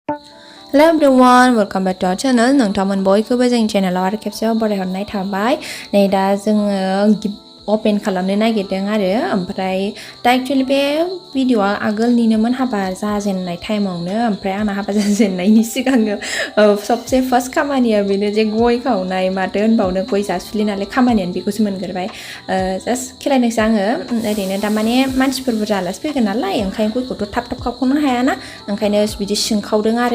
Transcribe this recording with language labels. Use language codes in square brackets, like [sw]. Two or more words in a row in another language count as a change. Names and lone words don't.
[en] Hello everyone, welcome back to our channel. [brx] Nwngtang बयखौबो जोंनि चेनेलाव आरो खेबसेबाव बरायहरनाय थाबाय। नै दा जोङो ओपन खालामनो नागिरदों आरो ओमफ्राय दा एक्चुअली बे भिडिअआ आगोलनिनोमोन हाबा जाजेननाय टाइमावनो ओमफ्राय आंना हाबा जाजेननायनि सिगांनो सबसे फार्स्ट खामानिया बेनो जे गय खावनाय माथो होनबावनो गय जासुलि नालाय खामानियानो बेखौसो मोनगोरबाय जास्ट खेलायनोसै आङो ओरैनो दा माने मानसिफोर बुरजा आलासि फैगोन नालाय ओंखायनो गयखौथ' थाब थाब खावख'नो हायाना ओंखायनो बिदि सिंखावदों आरो